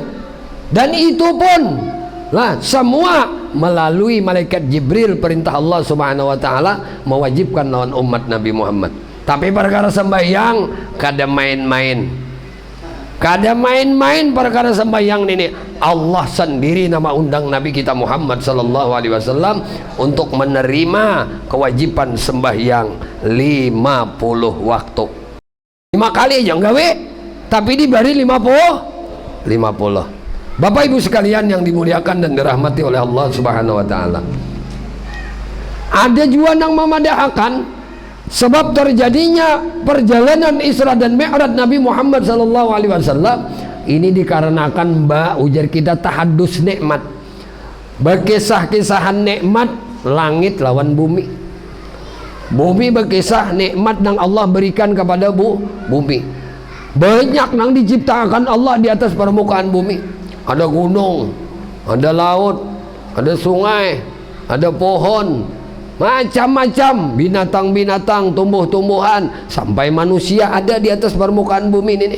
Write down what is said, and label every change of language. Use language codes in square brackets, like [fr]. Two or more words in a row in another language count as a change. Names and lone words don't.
[id] Dan itu pun lah semua melalui malaikat Jibril, perintah Allah [ar] سبحانه وتعالى [id] mewajibkan lawan umat Nabi Muhammad. [bjn] Tapi perkara sembahyang kada main-main. Kada main-main perkara sembahyang ini. [id] Allah sendiri nama undang Nabi kita Muhammad [ar] صلى الله عليه وسلم [id] untuk menerima kewajiban sembahyang 50 waktu. [bjn] 5 kali aja gawe, tapi diberi 50. [id] Bapak Ibu sekalian yang dimuliakan dan dirahmati oleh Allah [ar] سبحانه وتعالى. [id] Ada juga yang memadahkan sebab terjadinya perjalanan Isra dan Mi'raj Nabi Muhammad [ar] صلى الله عليه وسلم [id] ini dikarenakan ujar kita tahadus nikmat. [bjn] Berkisah-kisahan nikmat langit lawan bumi. [id] Bumi berkisah nikmat yang Allah berikan kepada bumi. Banyak yang diciptakan Allah di atas permukaan bumi. Ada gunung, ada laut, ada sungai, ada pohon, macam-macam binatang-binatang, tumbuh-tumbuhan, sampai manusia ada di atas permukaan bumi ini.